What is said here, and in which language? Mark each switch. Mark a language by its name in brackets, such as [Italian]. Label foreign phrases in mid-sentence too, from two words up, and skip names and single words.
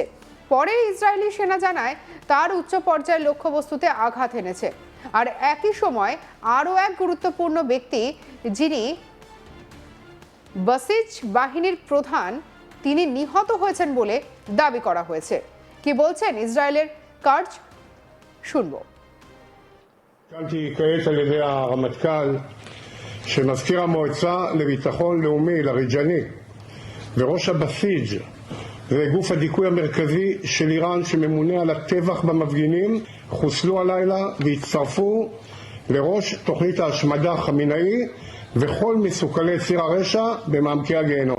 [Bangla] পরে ইসরায়েলি সেনা জানায় তার উচ্চ পর্যায়ের লক্ষ্যবস্তুতে আঘাত এনেছে। আর একই সময় আরও এক গুরুত্বপূর্ণ ব্যক্তি, যিনি বাসিজ বাহিনীর প্রধান, তিনি নিহত হয়েছেন বলে দাবি করা হয়েছে। কি বলছেন ইসরায়েলের কার্জ, শুনবো। [Hebrew] קלתי כעת על ידי הרמטכ"ל שמזכיר המועצה לביטחון לאומי, לריג'ני, וראש הבסיג' זה גוף הדיכוי המרכזי של איראן שממונה על הטבח במפגינים, חוסלו הלילה והצטרפו לראש תוכנית ההשמדה חמינאי וכל מסוכלי ציר הרשע במעמקי הגיהנום.